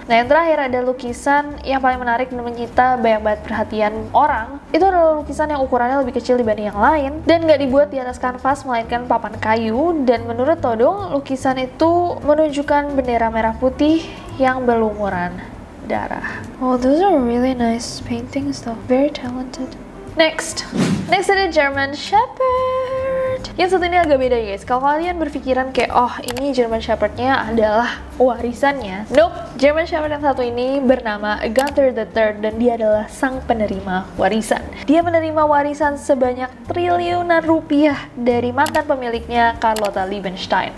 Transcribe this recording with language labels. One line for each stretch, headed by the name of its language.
Indonesian: Nah, yang terakhir ada lukisan yang paling menarik dan menyita banyak banget perhatian orang. Itu adalah lukisan yang ukurannya lebih kecil dibanding yang lain dan nggak dibuat di atas kanvas melainkan papan kayu, dan menurut Todong lukisan itu menunjukkan bendera merah putih yang berlumuran darah.
English: Oh, those are really nice paintings though. Very talented. Next ada German Shepherd.
Indonesian: Yang satu ini agak beda guys. Kalau kalian berpikiran kayak, oh ini German Shepherdnya adalah warisannya, nope. German Shepherd yang satu ini bernama Gunther III dan dia adalah sang penerima warisan. Dia menerima warisan sebanyak triliunan rupiah dari mantan pemiliknya, Carlotta Liebenstein.